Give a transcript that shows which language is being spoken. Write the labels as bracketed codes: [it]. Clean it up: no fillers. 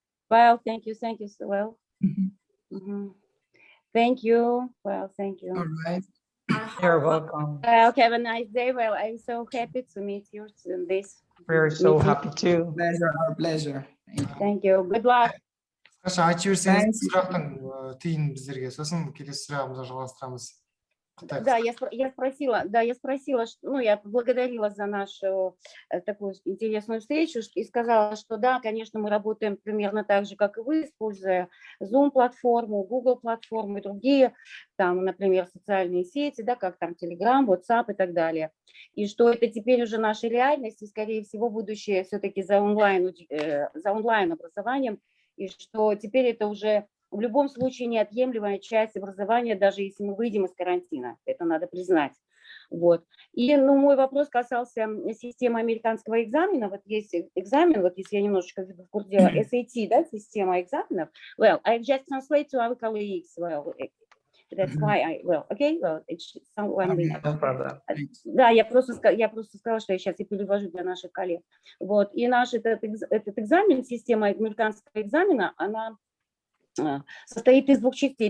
[en] Well, thank you so well. Thank you. Well, thank you. All right. You're welcome. Well, have a nice day. Well, I'm so happy to meet you in this. We're so happy too. Pleasure, our pleasure. Thank you. Good luck. [kk] Айтып жіберсеңіз сұрақтың түйін біздерге, сосын келесі сұрағымызды жалғастырамыз. [ru] Да, я спросила, ну, я поблагодарила за нашу такую интересную встречу и сказала, что да, конечно, мы работаем примерно так же, как и вы, используя Zoom-платформу, Google-платформу и другие, там, например, социальные сети, да, как там Telegram, WhatsApp и так далее. И что это теперь уже наша реальность, и, скорее всего, будущее все-таки за онлайн-образованием, и что теперь это уже в любом случае неотъемлемая часть образования, даже если мы выйдем из карантина. Это надо признать. Вот. И мой вопрос касался системы американского экзамена. Вот есть экзамен, вот если я немножечко в курсе дела, SAT, да, система экзаменов. [en] Well, I just translate to our colleagues. Well, that's why it's someone. No problem. [ru] Да, я просто сказала, что я сейчас и перевожу для наших коллег. Вот. И наш этот экзамен, система американского экзамена, она состоит из двух частей.